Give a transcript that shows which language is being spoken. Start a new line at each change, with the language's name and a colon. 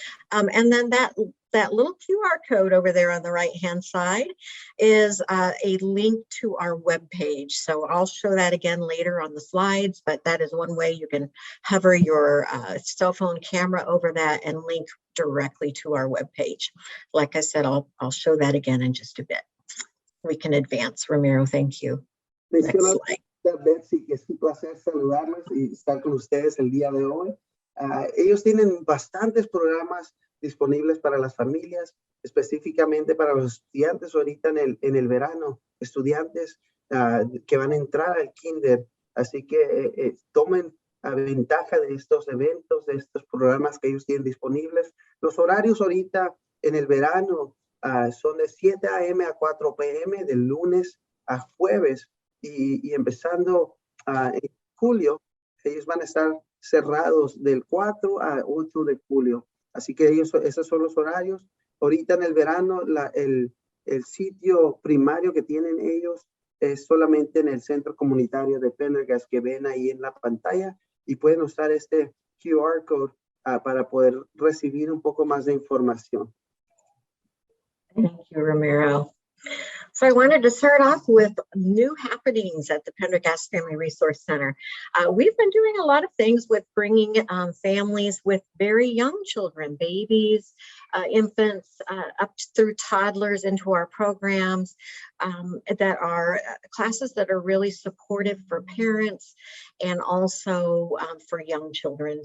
English: And then that little QR code over there on the right-hand side is a link to our webpage. So I'll show that again later on the slides, but that is one way you can hover your cell phone camera over that and link directly to our webpage. Like I said, I'll show that again in just a bit. We can advance. Ramiro, thank you. Next slide.
Spanish: Betsy, que es un placer saludarlos y estar con ustedes el día de hoy. Ellos tienen bastantes programas disponibles para las familias, específicamente para los estudiantes ahorita en el verano, estudiantes que van a entrar al kinder. Así que tomen ventaja de estos eventos, de estos programas que ellos tienen disponibles. Los horarios ahorita en el verano son de 7 a.m. a 4 p.m. de lunes a jueves y empezando en julio, ellos van a estar cerrados del 4 a 8 de julio. Así que esos son los horarios. Ahorita en el verano, el sitio primario que tienen ellos es solamente en el centro comunitario de Pendergast que ven ahí en la pantalla y pueden usar este QR code para poder recibir un poco más de información.
English: Thank you, Ramiro. So I wanted to start off with new happenings at the Pendergast Family Resource Center. We've been doing a lot of things with bringing families with very young children, babies, infants, up through toddlers into our programs that are classes that are really supportive for parents and also for young children.